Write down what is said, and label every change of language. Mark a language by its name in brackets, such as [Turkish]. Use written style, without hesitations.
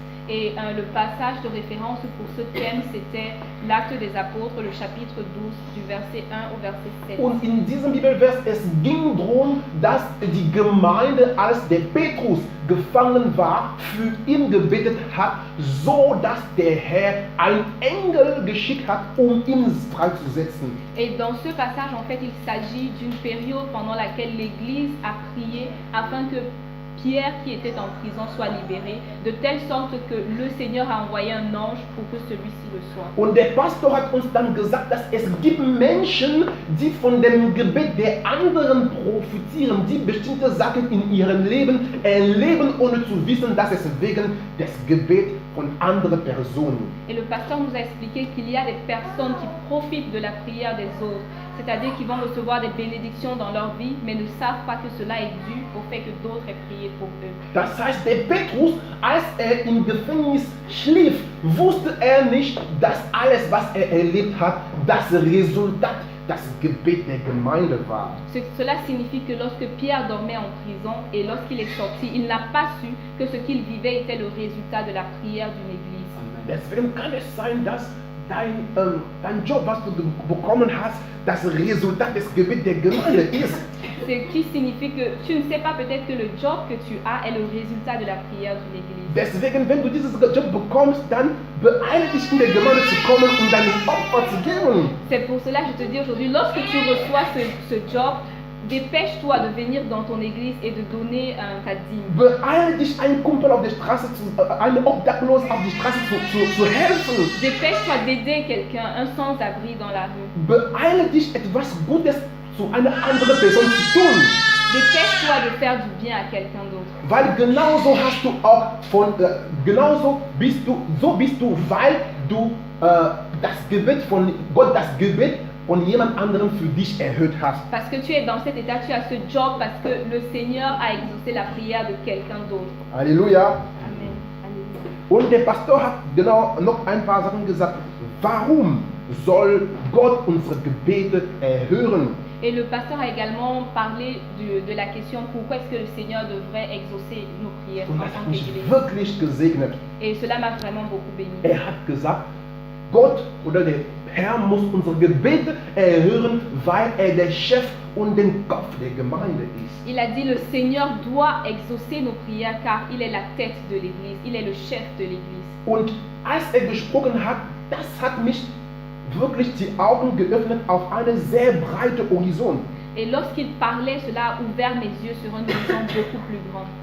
[French] Et le passage de référence pour ce thème, c'était l'Acte des Apôtres, le chapitre 12, du verset 1 au verset 7. [German] Und in diesem Bibelvers, es ging darum, dass die Gemeinde, als der Petrus gefangen war, für ihn gebetet hat, so dass der Herr einen Engel geschickt hat, ihn freizusetzen. [French] Et dans ce passage, en fait, il s'agit d'une période pendant laquelle l'Église a prié afin que Pierre qui était en prison soit libéré, de telle sorte que le Seigneur a envoyé un ange pour que celui-ci le soit. [German] Und der Pastor hat uns dann gesagt, dass es gibt Menschen, die von dem Gebet der anderen profitieren, die bestimmte Sachen in ihrem Leben erleben, ohne zu wissen, dass es wegen des Gebets von anderen Personen. [French] Et le pasteur nous a expliqué qu'il y a des personnes qui profitent de la prière des autres, c'est-à-dire qu'ils vont recevoir des bénédictions dans leur vie, mais ne savent pas que cela est dû au fait que d'autres aient prié pour eux. [German] Das heißt, der Petrus, als im Gefängnis schlief, wusste nicht, dass alles, was erlebt hat, das Resultat, das Gebet der Gemeinde war. [French] Cela signifie que lorsque Pierre dormait en prison et lorsqu'il est sorti, il n'a pas su que ce qu'il vivait était le résultat de la prière d'une église. [German] Deswegen kann es sein, dass dein Job, was du bekommen hast, das Resultat des Gebets der Gemeinde ist. [French] Ce qui signifie que tu ne sais pas peut-être que le job que tu as est le résultat de la prière d'une église. [German] Deswegen, wenn du dieses Job bekommst, dann beeile dich in der Gemeinde zu kommen und dein Opfer zu geben. [French] C'est pour cela que je te dis aujourd'hui, lorsque tu reçois ce job, dépêche-toi de venir dans ton église et de donner ta dîme. [German] Beeile dich, einen Kumpel auf der Straße, einem Obdachlosen auf die Straße zu helfen. [French] Dépêche-toi d'aider quelqu'un, un sans-abri dans la rue. [German] Beeile dich, etwas Gutes zu einer anderen Person zu tun. [French] Dépêche-toi de faire du bien à quelqu'un d'autre. [German] Weil genauso hast du auch genauso bist du, weil du das Gebet von Gott, das Gebet von jemand anderem für dich erhöht hast. [French] Parce que tu es dans cet état, tu as ce job parce que le Seigneur a exaucé la prière de quelqu'un d'autre. Alléluia. Amen. Alléluia. [German] Und der Pastor hat genau noch ein paar Sachen gesagt. Warum soll Gott unsere Gebete erhören? [French] Et le pasteur a également parlé de la question pourquoi est-ce que le Seigneur devrait exaucer nos prières [German] Und [French] en [German] das hat [French] tant [German] mich [French] qu'Église. [German] wirklich gesegnet. [French] Et cela m'a vraiment beaucoup béni. [German] Hat gesagt, Gott oder der Herr muss unsere Gebete erhören, weil der Chef und der Kopf der Gemeinde ist. [French] Il a dit le Seigneur doit exaucer nos prières car il est la tête de l'Église, il est le chef de l'Église. [German] Und als gesprochen hat, das hat mich wirklich die Augen geöffnet auf eine sehr breite Horizont. [French] Et lorsqu'il parlait, cela a ouvert mes yeux sur un horizon beaucoup plus grand.